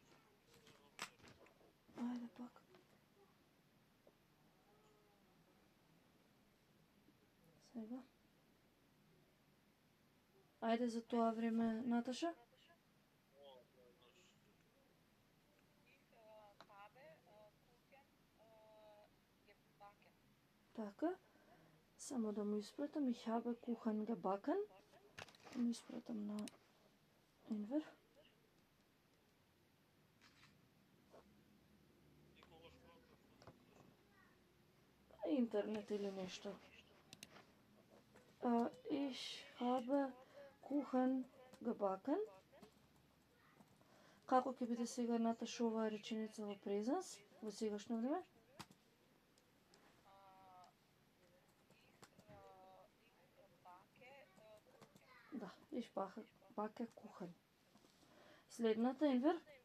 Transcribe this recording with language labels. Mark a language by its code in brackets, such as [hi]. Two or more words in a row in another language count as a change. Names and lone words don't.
[mk] Ајде пак. Сега. Ајде за тоа време, Наташа. Така. Само да му испратам. [de] Ich habe Kuchen gebacken. [mk] Да му испратам на Енвер. Интернет или нешто. [de] Ich habe Kuchen gebacken. [mk] Како ќе биде сега, Наташа, оваа реченица во презенс, во сегашно време? Да, [de] ich backe Kuchen. [mk] Следната, Енвер?